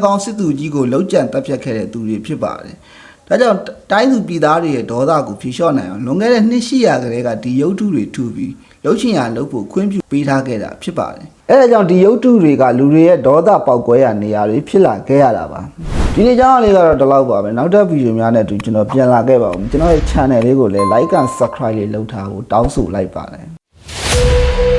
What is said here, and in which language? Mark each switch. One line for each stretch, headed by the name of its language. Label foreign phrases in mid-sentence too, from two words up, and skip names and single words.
Burmese: ကောင်းစစ်သူကြီးကိုလှုပ်ကြံတပ်ဖြတ်ခဲ့တဲ့သူတွေဖြစ်ပါတယ်ဒါကြောင့်တိုင်းသူပြည်သားတွေရဲ့ဒေါသကိုဖြေလျှော့နိုင်အောင်လွန်ခဲ့တဲ့နှစ်800ကလေးကဒီရုပ်ထုတွေထူပြီးလှုပ်ချင်ရလှုပ်ဖို့ခွင့်ပြုပေးထားခဲ့တာဖြစ်ပါတယ်အဲဒါကြောင့်ဒီရုပ်ထုတွေကလူတွေရဲ့ဒေါသပေါက်ကွဲရနေရာတွေဖြစ်လာခဲ့ရတာပါဒီနေ့ကြောင်းလေးကတော့ဒီလောက်ပါပဲနောက်ထပ်ဗီဒီယိုများနဲ့အတူကျွန်တော်ပြန်လာခဲ့ပါဦးကျွန်တော်ရဲ့ channel လေးကိုလည်း
English: like and subscribe
Burmese: လေးလုပ်ထားဖို့တောင်းဆိုလိုက်ပါတယ်